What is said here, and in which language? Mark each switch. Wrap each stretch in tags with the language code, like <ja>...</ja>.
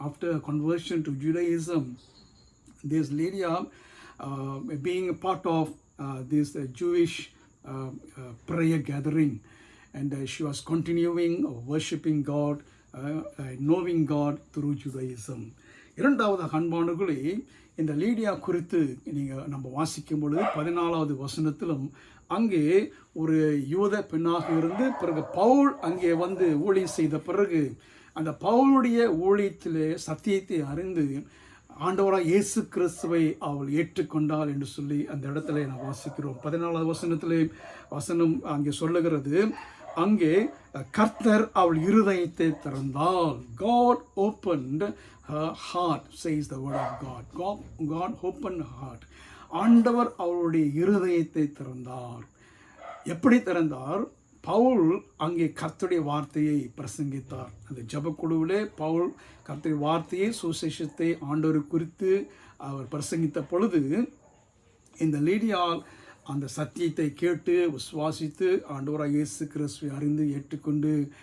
<en>After conversion to Judaism, this Lydia being a part of this Jewish prayer gathering, and she was continuing worshiping God, knowing God through Judaism.</en> <ta>இரண்டாவது அன்பானவர்களே, இந்த லீடியா குறித்து நம்ம வாசிக்கும் பொழுது 14வது வசனத்திலும் அங்கே ஒரு யூத பெண்ணாக இருந்து பிறகு பவுல் அங்கே வந்து ஊழியம் செய்த பிறகு அந்த பவுலுடைய ஊழியத்திலே சத்தியத்தை அறிந்து ஆண்டவராக இயேசு கிறிஸ்துவை அவள் ஏற்றுக்கொண்டாள் என்று சொல்லி அந்த இடத்துல நான் வாசிக்கிறோம். 14வது வசனத்திலே வசனம் அங்கே சொல்லுகிறது, அங்கே கர்த்தர் அவள் இருதயத்தை திறந்தாள்.</ta> <en>God opened her heart, says the word of God. God opened her heart.</en> <ta>ஆண்டவர் அவளுடைய இருதயத்தை திறந்தார். எப்படி திறந்தார்? பவுல் அங்கே கர்த்தருடைய வார்த்தையை பிரசங்கித்தார். அந்த ஜெபக்குழுவிலே பவுல் கர்த்தருடைய வார்த்தையை சுசேஷத்தை ஆண்டவர் குறித்து அவர் பிரசங்கித்த பொழுது இந்த லீடியா அந்த சத்தியத்தை கேட்டு விசுவாசித்து ஆண்டவராக இயேசு கிறிஸ்துவை அறிந்து ஏற்றுக்கொண்டு</ta>